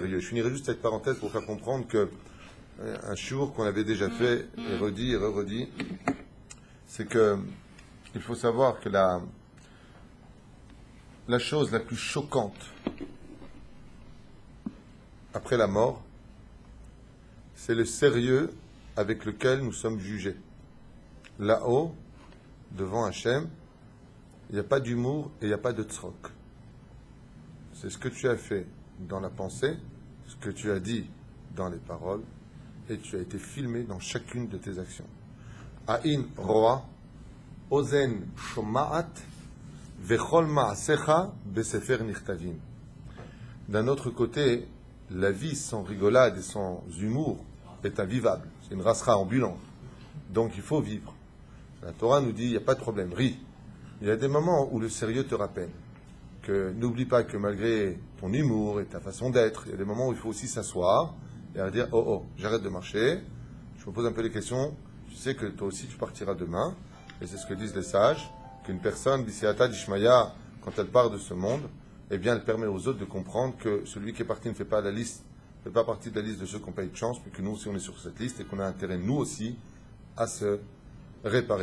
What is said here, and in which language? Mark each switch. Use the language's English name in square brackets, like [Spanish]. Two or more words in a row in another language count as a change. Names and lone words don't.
[French] Je finirai juste cette parenthèse pour faire comprendre que un shiur qu'on avait déjà fait, et redit, c'est que il faut savoir que la chose la plus choquante après la mort, c'est le sérieux avec lequel nous sommes jugés. Là-haut, devant Hachem, il n'y a pas d'humour et il n'y a pas de tzrok. C'est ce que tu as fait dans la pensée, ce que tu as dit dans les paroles, et tu as été filmé dans chacune de tes actions. [Hebrew] עין רואה, אוזן שומעת, וכל מעשיך בספר נכתבים. [French] D'un autre côté, la vie sans rigolade et sans humour est invivable. C'est une rasra ambulante. Donc il faut vivre. La Torah nous dit, il n'y a pas de problème, ris. Il y a des moments où le sérieux te rappelle que n'oublie pas que malgré ton humour et ta façon d'être, il y a des moments où il faut aussi s'asseoir et dire, oh, j'arrête de marcher, je me pose un peu les questions, je sais que toi aussi tu partiras demain, et c'est ce que disent les sages, qu'une personne, [Aramaic] בסייעתא דשמיא, [French] quand elle part de ce monde, eh bien elle permet aux autres de comprendre que celui qui est parti ne fait pas partie de la liste de ceux qui n'ont pas eu de chance, mais que nous aussi on est sur cette liste et qu'on a intérêt nous aussi à se réparer.